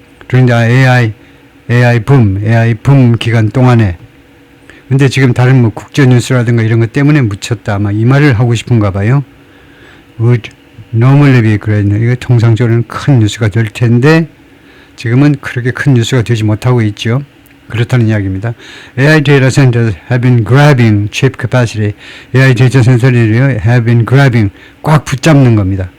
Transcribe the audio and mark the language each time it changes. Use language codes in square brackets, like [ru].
[ko] 그런데 AI 붐 기간 동안에. 근데 지금 다른 뭐 국제 뉴스라든가 이런 것 때문에 묻혔다. 아마 이 말을 하고 싶은가 봐요. [en] would normally be great. [ko] 이거 통상적으로는 큰 뉴스가 될 텐데 지금은 그렇게 큰 뉴스가 되지 못하고 있죠. 그렇다는 이야기입니다. [en] AI data centers have been grabbing chip capacity. [ko] AI 데이터 센터들이요, have been grabbing, 꽉 붙잡는 겁니다.